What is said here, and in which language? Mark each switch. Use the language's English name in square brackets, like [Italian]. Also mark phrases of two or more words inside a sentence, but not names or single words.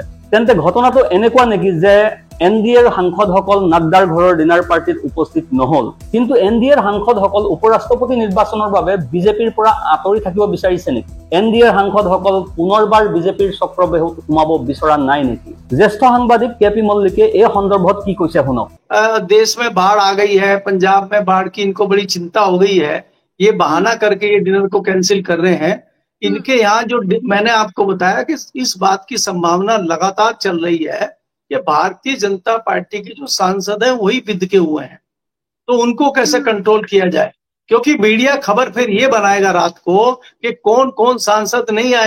[Assamese] তেন্তে ঘটনাটো এনেকুৱা নেকি যে NDAৰ সাংসদসকল নাড্ডাৰ ঘৰৰ [English] dinner partyত [Assamese] উপস্থিত নহল, কিন্তু NDAৰ সাংসদসকল উপৰাষ্ট্ৰপতি নিৰ্বাচনৰ বাবে বিজেপিৰ পৰা আঁতৰি থাকিব বিচাৰিছে নেকি? NDAৰ সাংসদসকল পুনৰবাৰ বিজেপিৰ চক্ৰবেহুত সোমাব বিচৰা নাই নেকি? জ্যেষ্ঠ সাংবাদিক KP মল্লিকে এই সন্দৰ্ভত কি কৈছে শুনক। [Hindi] देश में बाढ़ आ गई है, पंजाब में बाढ़ की इनको बड़ी चिंता हो गई है, ये बहाना करके ये डिनर को कैंसिल कर रहे हैं। इनके यहाँ जो मैंने आपको बताया कि इस बात की संभावना लगातार चल रही है कि भारतीय जनता पार्टी के जो सांसद हैं वही विद के हुए हैं, तो उनको कैसे कंट्रोल किया जाए, क्योंकि मीडिया खबर फिर ये बनाएगा रात को कि कौन कौन सांसद नहीं आए।